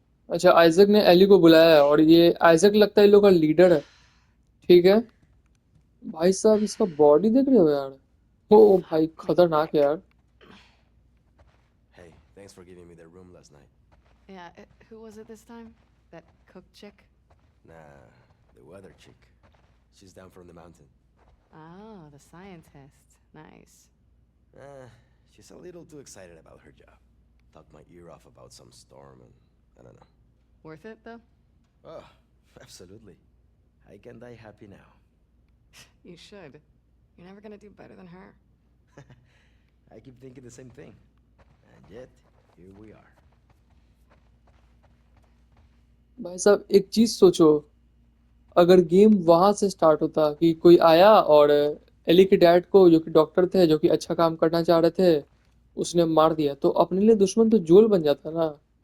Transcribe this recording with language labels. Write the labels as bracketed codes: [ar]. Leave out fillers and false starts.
[hi] अच्छा, आइजक ने एली को बुलाया है और ये आइजक लगता है इन लोग का लीडर है। ठीक है भाई साहब, इसका बॉडी देख रहे हो यार। ओ भाई खतरनाक है यार। [en] Hey, thanks for giving me the room last night. Yeah, who was it this time? That cook chick? Nah, the weather chick. She's down from the mountain. Oh, the scientist. Nice. She's a little too excited about her job. Talked my ear off about some storm and I don't know. Worth it, though? Oh, absolutely. I can die happy now. You should. You're never gonna do better than her. I keep thinking the same thing. And yet, here we are. [hi] भाई साहब एक चीज सोचो, अगर game वहां से start होता कि कोई आया और एली के डैड को, जो कि डॉक्टर थे, जो कि अच्छा काम करना चाह रहे थे, उसने मार दिया, तो अपने लिए दुश्मन तो जोल बन जाता ना।